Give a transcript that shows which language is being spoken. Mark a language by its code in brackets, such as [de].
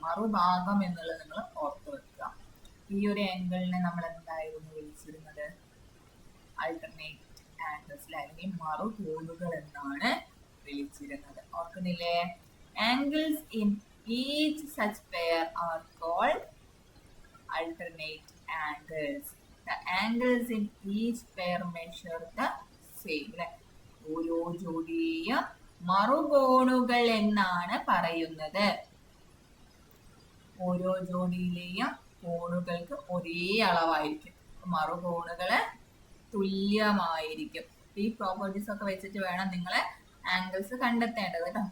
[ml] മറുഭാഗം എന്നുള്ളത് നിങ്ങൾ ഓർത്ത് വെക്കുക. ഈ ഒരു ആംഗിളിനെ നമ്മൾ എന്തായിരുന്നു വിളിച്ചിരുന്നത്? ആൾട്ടർനേറ്റ് ആംഗിൾസ് അല്ലെങ്കിൽ മറുകോണുകൾ എന്നാണ് വിളിച്ചിരുന്നത്. ഓർക്കുന്നില്ലേ? [en] Angles in each such pair are called alternate angles. The angles in each pair measure the same. [ml] ഓരോ ജോഡിയെയും മറുകോണുകൾ എന്നാണ് പറയുന്നത്. ഓരോ ജോഡിയിലെയും കോണുകൾക്ക് ഒരേ അളവായിരിക്കും. മറുകോണുകള് തുല്യമായിരിക്കും. ഈ പ്രോപ്പർട്ടീസ് ഒക്കെ വെച്ചിട്ട് വേണം നിങ്ങൾ ആംഗിൾസ് കണ്ടെത്തേണ്ടത് കേട്ടോ.